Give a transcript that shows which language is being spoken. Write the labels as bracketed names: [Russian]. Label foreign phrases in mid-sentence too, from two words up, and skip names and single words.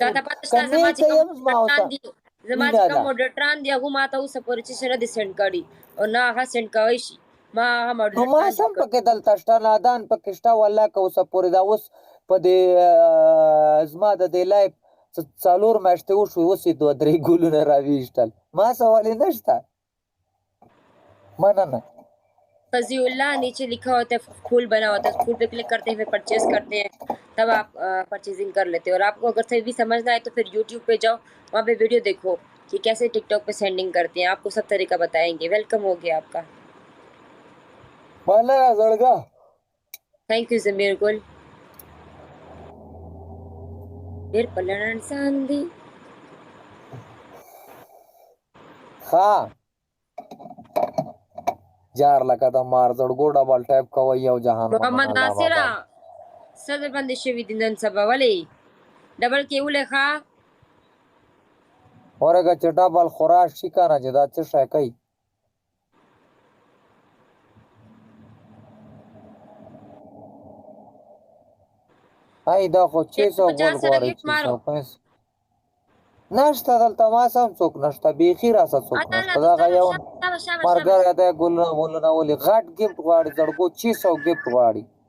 [Pashto] تا ته پته شته زما چې کوم موډریټران دي هغه ما ته اوسه پورې چې نه دي سینډ کړي او نه هغه سینډ کوی شي ما هغه نو ما موډریټران سم پکې دلته شته نادان پکې شته والله که اوسه پورې دا اوس په دې زما د دې لایف څلور میاشتې وشوې اوس یې دوه درې ګلونه راویشتل ما څه ولې نشته مننه [Hindi] फजी उल्लाह नीचे लिखा होता है फूल बना होता है फूल पे क्लिक करते हैं फिर परचेज करते हैं तब आप परचेजिंग कर लेते हो और आपको अगर सही भी समझना है तो फिर यूट्यूब पे जाओ वहाँ पे वीडियो देखो कि कैसे टिकटॉक पे सेंडिंग करते हैं आपको सब तरीका बताएंगे वेलकम हो गया आपका [English] thank you [Hindi] जमीर गुल फिर पलन सांदी [Pashto] हाँ جار لکه د مار زړګو ډبل ټایپ کوي یو جهان محمد ناصر صدر باندې شوی دي نن سبا ولې ډبل کې ولې ښا اورګه چې ډبل خوراک شي کنه چې دا څه شي کوي ay دا خو 600 غواړي 650 نشته دلته ما سم څوک نشته بیخي راسه څوک نشته دا یو مرګره د ګلونه ولونه ولې غټ ګفت غواړي زړګو 600 ګفت غواړي